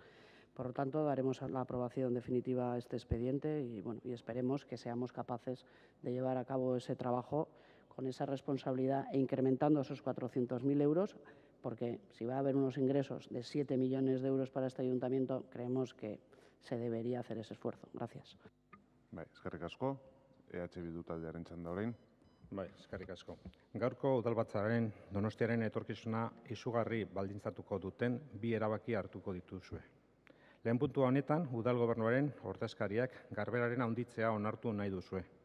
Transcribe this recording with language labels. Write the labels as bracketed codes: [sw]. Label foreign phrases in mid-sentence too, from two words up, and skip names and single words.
[es] Por lo tanto, daremos la aprobación definitiva a este expediente y esperemos que seamos capaces de llevar a cabo ese trabajo con esa responsabilidad e incrementando esos 400.000 euros, porque si va a haber unos ingresos de 7 millones de euros para este ayuntamiento, creemos que se debería hacer ese esfuerzo. Gracias. [eu] Eskerrik asko. Bildu taldearen txanda orain. Eskerrik asko. Gaurko udalbatzaren Donostiaren etorkizuna izugarri baldintzatuko duten bi erabaki hartuko dituzue. Lehen puntua honetan, udal gobernuaren ordezkariak Garberaren handitzea onartu nahi duzue.